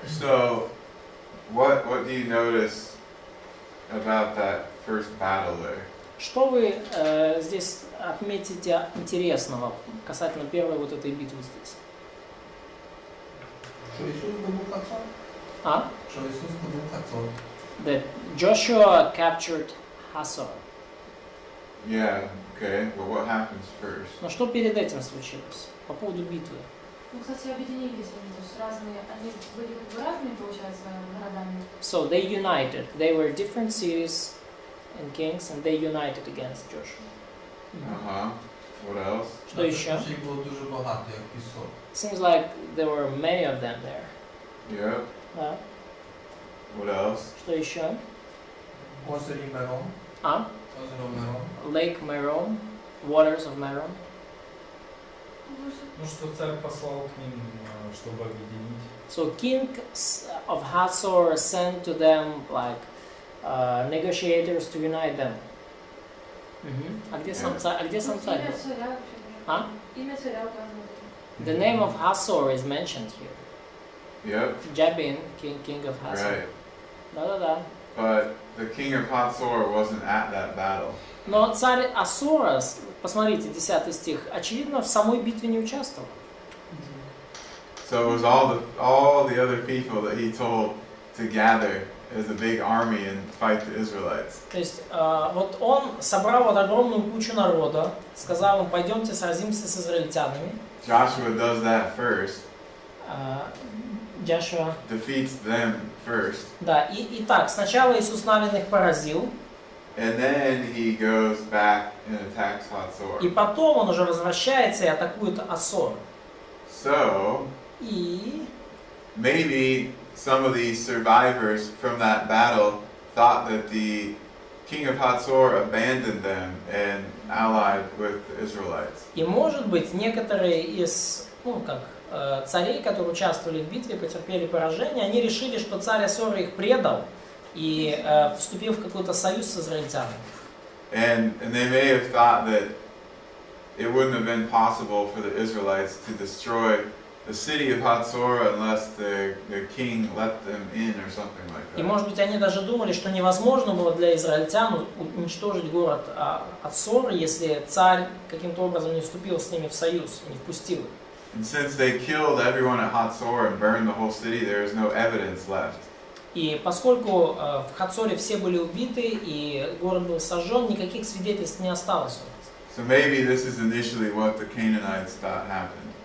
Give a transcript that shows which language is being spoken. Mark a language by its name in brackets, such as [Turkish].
[English] So, what do you notice about that first battle there? [Russian] Что вы здесь отметите интересного касательно первой вот этой битвы здесь? [Ukrainian] Що Ісус здобув Хацор? А? Що Ісус здобув Хацор? [English] That Joshua captured Hazor. Yeah. Okay. But what happens first? [Russian] Но что перед этим случилось? По поводу битвы. Ну, кстати, объединились они, то есть разные, они были как бы разными, получается, городами. [English] So they united. They were different cities and kings, and they united against Joshua. What else? [Russian] Что еще? [Ukrainian] Їх було дуже багато, як пісок. [English] Seems like there were many of them there. Yep. [Russian] Да. [English] What else? [Russian] Что еще? [Ukrainian] Озері Мерон. А? [Russian] Озеро Мерон. [English] Lake Merom, waters of Merom. [Russian] Ну что царь послал к ним, чтобы объединить. [English] So king of Hazor sent to them like negotiators to unite them. [Russian] А где сам царь? А где сам царь? Имя царя вообще. А? Имя царя указано. [English] The name of Hazor is mentioned here. Yep. Jabin, king of Hazor. Right. [Russian] Да-да-да. [English] But the king of Hatzor wasn't at that battle. [Russian] Но царь Ассора, посмотрите, 10 стих, очевидно, в самой битве не участвовал. [English] So it was all the other people that he told to gather as a big army and fight the Israelites. [Russian] То есть вот он собрал вот огромную кучу народа, сказал им, пойдемте сразимся с израильтянами. [English] Joshua does that first. Joshua. Defeats them first. [Russian] Да, и так, сначала Иисус Навин их поразил. [English] And then he goes back and attacks Hatzor. [Russian] И потом он уже возвращается и атакует Ассор. [English] So, [Russian] И [English] maybe some of these survivors from that battle thought that the king of Hatzor abandoned them and allied with the Israelites. [Russian] И может быть некоторые из, царей, которые участвовали в битве, потерпели поражение, они решили, что царь Ассора их предал и вступил в какой-то союз с израильтянами. [English] And they may have thought that it wouldn't have been possible for the Israelites to destroy the city of Hatzor unless the king let them in or something like [Russian] И [English] that. [Russian] может быть они даже думали, что невозможно было для израильтян уничтожить город Ассор, если царь каким-то образом не вступил с ними в союз, не впустил их. [English] And since they killed everyone at Hatzor and burned the whole city, there is no evidence left. [Russian] И поскольку в Хацоре все были убиты и город был сожжен, никаких свидетельств не осталось у нас. [English] So maybe this is initially what the Canaanites thought happened.